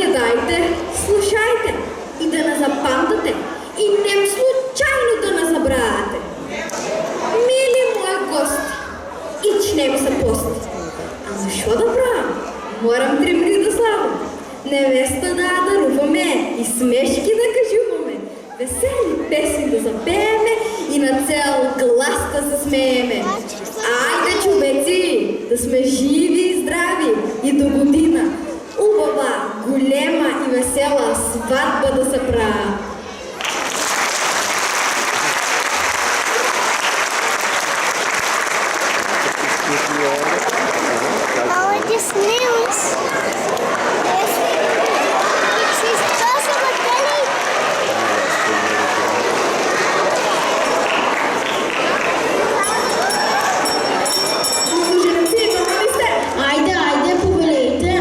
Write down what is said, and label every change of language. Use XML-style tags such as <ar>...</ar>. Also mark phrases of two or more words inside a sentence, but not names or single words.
<bg>Дайте, слушайте и да не запамтате и нем случайно да не забравяте. Мили мои гости, ичнем се пости. Ама шо да правим? Морам тримри да славам. Невеста да даруваме и смешки да кажуваме. Весели песни да запееме и на цел глас да се смееме. Айде, човеци, да сме живи и здрави и до година убава, голема и весела сватба да се прави.</bg> <ru>Молодец, Нилс.</ru> <bg>Айде, повелейте.</bg>